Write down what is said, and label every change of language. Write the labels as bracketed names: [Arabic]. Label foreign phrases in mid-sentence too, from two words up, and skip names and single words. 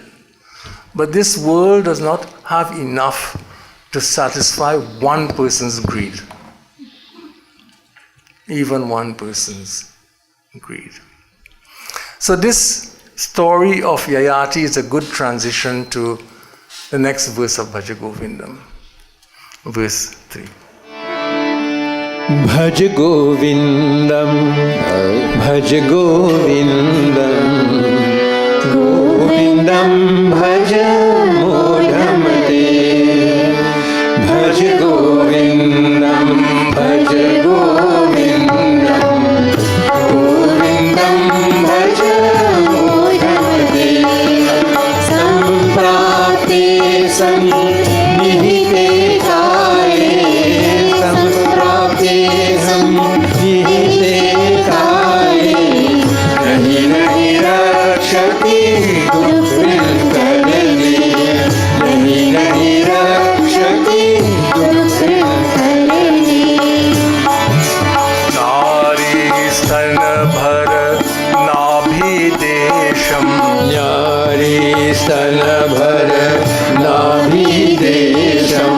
[English] But this world does not have enough to satisfy one person's greed. Even one person's greed. So this story of Yayati is a good transition to the next verse of Bhajagovindam. Verse 3. [Sanskrit] भजगोविन्दं भजगोविन्दं गोविन्दं भज मूढमते. भजगोविन्दं भजगोविन्दं गोविन्दं भज मूढमते. सम्प्राप्ते सन्निहिते काले सम्प्राप्ते सन्निहिते काले नहि नहि रक्षति डुकृञ् नहि नहि रक्षति डुकृञ् नारी स्तन भर नाभी देशम्, नारी स्तन भर नाभी देशम्,